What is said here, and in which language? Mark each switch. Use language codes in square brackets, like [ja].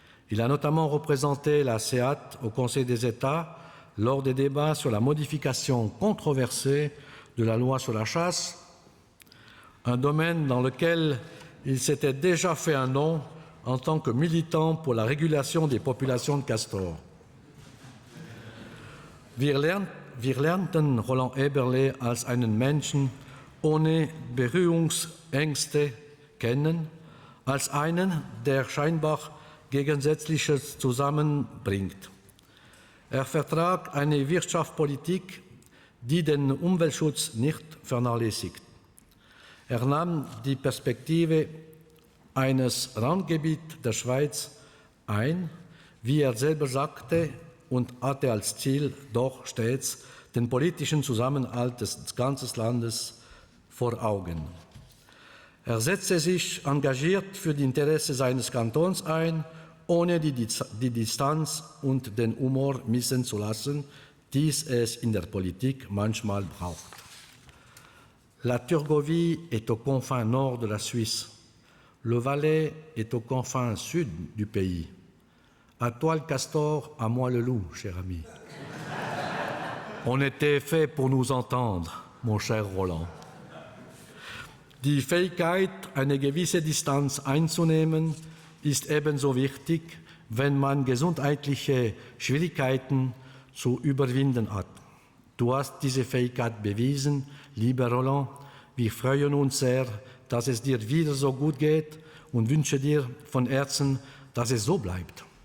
[fr] Il a notamment représenté la SEAT au Conseil des États lors des débats sur la modification controversée de la loi sur la chasse, un domaine dans lequel il s'était déjà fait un nom en tant que militant pour la régulation des populations de castors. [de] Wir lernten Roland Eberle als einen Menschen ohne Berührungsängste kennen, als einen, der scheinbar Gegensätzliches zusammenbringt. Er vertrat eine Wirtschaftspolitik, die den Umweltschutz nicht vernachlässigt. Er nahm die Perspektive eines Randgebiets der Schweiz ein, wie er selber sagte, und hatte als Ziel doch stets den politischen Zusammenhalt des ganzen Landes vor Augen. Er setzte sich engagiert für die Interessen seines Kantons ein, ohne die Distanz und den Humor missen zu lassen, die es in der Politik manchmal braucht. [fr] La Turgovie est aux confins nord de la Suisse. Le Valais est aux confins sud du pays. À toi le castor, à moi le loup, cher ami. On était fait pour nous entendre, mon cher Roland. [de] Die Fähigkeit, eine gewisse Distanz einzunehmen, ist ebenso wichtig, wenn man gesundheitliche Schwierigkeiten zu überwinden hat. Du hast diese Fähigkeit bewiesen, lieber Roland. Wir freuen uns sehr, dass es dir wieder so gut geht und wünsche dir von Herzen, dass es so bleibt.